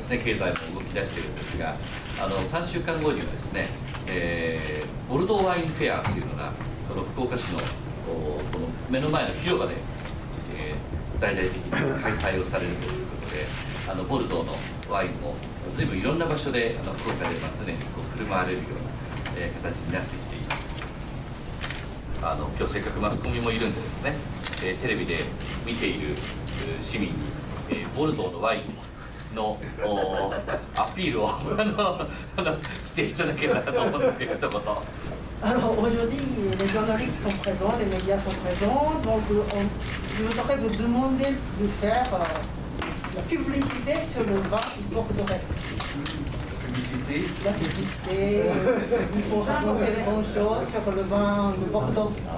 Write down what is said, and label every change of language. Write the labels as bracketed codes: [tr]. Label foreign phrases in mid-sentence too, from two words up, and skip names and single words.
[ja] ですね、経済も動き出しているんですが、3週間後にはですね、ボルドーワインフェアというのがこの福岡市のこの目の前の広場で、大々的に開催をされるということで、ボルドーのワインも随分いろんな場所で福岡で常に振る舞われるような、形になってきています。今日せっかくマスコミもいるんでですね、テレビで見ている市民に、ボルドーのワインのアピールをしていただけたらと思うんですけど、一言。 [fr] Alors aujourd'hui, les journalistes sont présents, les médias sont présents, donc je voudrais vous demander de faire la publicité sur le vin bordelais. La publicité, il faut raconter les bonnes choses sur le vin de Bordeaux.